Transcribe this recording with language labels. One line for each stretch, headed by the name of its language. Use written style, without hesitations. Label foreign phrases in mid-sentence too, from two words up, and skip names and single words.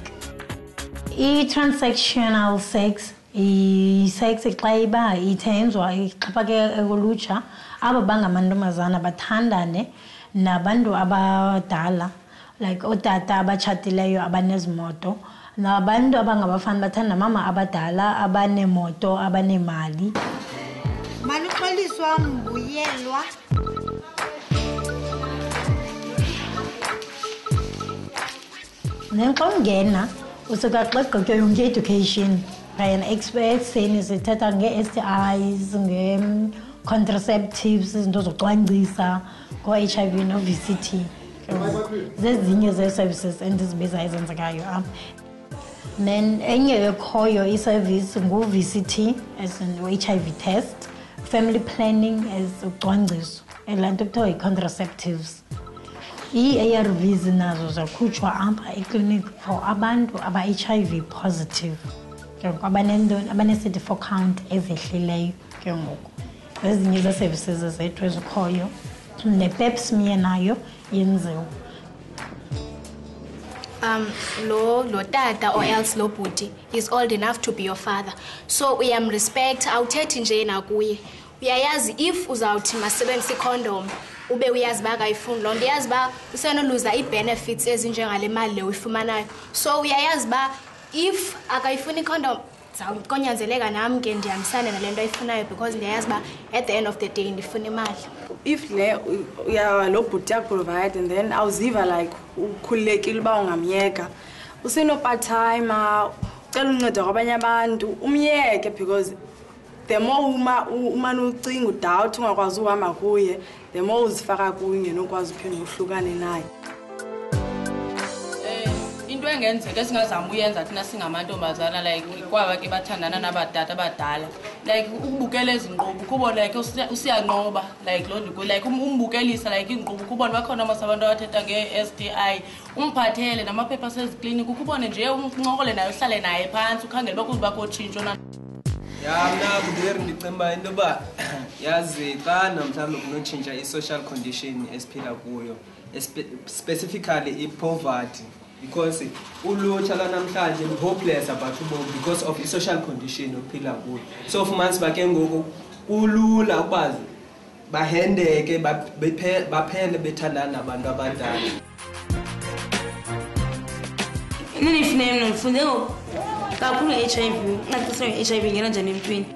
Xhosa: I-
English: transactional sex,
Xhosa: i-sex xa iba ithenjwa ixhaphake ekulutsha aba bangamantombazana bathandane nabantu abadala like otata abatshatileyo abanezimoto nabantu abangabafana bathanda mama abadala abanemoto abanemali. Maluxoliswa mbuyelwa Nengqongena usuka xaqeke yonke
English: education by an expert saying
Xhosa: sithetha nge-STIs nge-contraceptives izinto zocwangcisa ngo-HIV no-VCT zezinye ze-services endizibiza ezenzekayo apha. Then enye ekhoyo i-service ngu-VCT
English: as an HIV test, family planning as
Xhosa: ucwangciso elanto kuthiwa i-contraceptives. ii-ARVs nazo zakhutshwa apha ekliniki for abantu aba-
English: HIV positive
Xhosa: ke ngoku abane-
English: CD4 count
Xhosa: ezehlileyo ke ngoku ezinye zee-services zethu ezikhoyo ne-
English: pap smear
Xhosa: nayo yenziwa. Lo tata
English: or else
Xhosa: lo bhuti
English: is old enough to be your father, so
Xhosa: uyamrespect, awuthethi nje nakuye. Uyayazi if uzawuthi masebenzisa icondom ube uyazi ba akayifuni loo nto, uyazi ba usenoluza ii-benefits ezinjengale mali le uyifumanayo. So uyayazi ba if akayifuni icondom konyanzeleka nam ke ndihambisane nale nto ayifunayo because ndiyayazi ba
English: at the end of the day
Xhosa: ndifuna imali. If lo bhuti yakuprovide
English: and then
Xhosa: awuziva like ukhululekile uba ungamyeka usenopart-timer ucela uncedo kwabanye abantu umyeke because
English: the more
Xhosa: umane ucinga udawuthi ungakwazi uhamba kuye
English: the more
Xhosa: uzifaka kuye ngenokwazi uphinde uhlukane naye. Into engenzeka esingazama uyenza thina singamantombazana like kwaba ke bathandana nabatata abadala like ukubukela ezinkqubo kubo like usiyanqoba like lo ndiko like umbukelisa like inkqubo kubona bakhona amasabantu abathetha nge-STI umphathele namaphepha asezikliniki ukubone nje unqokole naye uhlale naye phansi ukhangele bakuziba kotshintsho na mna kudere ndicemba into yoba yazi xa namhlawumbe kunotshintsha i-
English: social condition
Xhosa: esiphila kuyo specifically i-poverty because ulutsha lwanamhlanje
English: hopeless about
Xhosa: ubomi
English: because of
Xhosa: i-
English: social condition
Xhosa: ophila kuyo. So fumanisa uba ke ngoku kulula ukuba bahendeke baphele bethandana nabantu abadala. Nifune mna ndifunde kakhulu nge-HIV ncacisela nge-HIV ngena njani emntwini.